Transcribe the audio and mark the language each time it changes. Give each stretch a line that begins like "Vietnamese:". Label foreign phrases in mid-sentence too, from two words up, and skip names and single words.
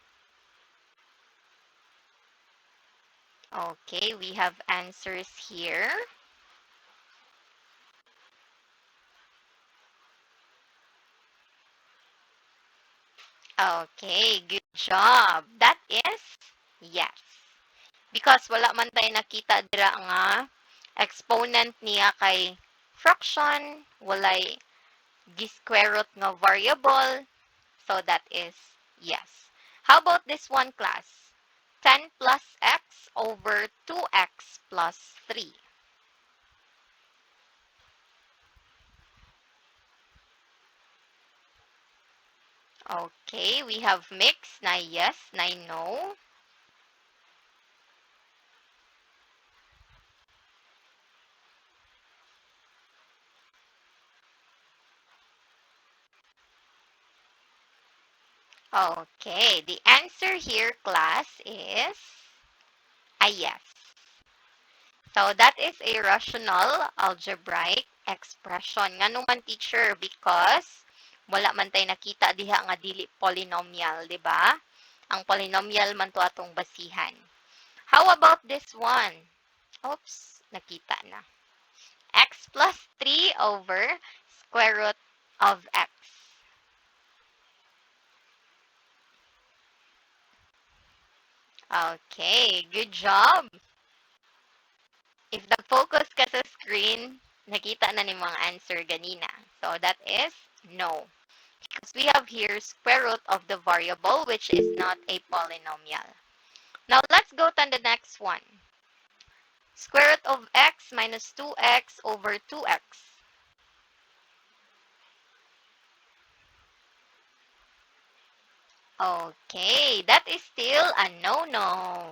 English: Okay, we have answers here. Okay, good job. That is yes. Because
Cebuano: wala man tayo nakita dira nga exponent niya kay fraction, walay square root nga variable.
English: So that is yes. How about this one, class? 10 plus x over 2x plus 3. Okay, we have mix na yes, na no. Okay, the answer here, class, is a yes. So that is a rational algebraic expression.
Cebuano: Nga naman,
English: teacher, because
Cebuano: wala man tayo nakita diha nga dili polynomial, di ba? Ang polynomial man to atong basihan.
English: How about this one? Oops,
Cebuano: nakita na.
English: X plus 3 over square root of x. Okay, good job.
Cebuano: If nag-focus ka sa screen, nakita na ni mga answer ganina.
English: So that is no. Because we have here square root of the variable, which is not a polynomial. Now let's go to the next one. Square root of x minus 2x over 2x. Okay, that is still a no-no.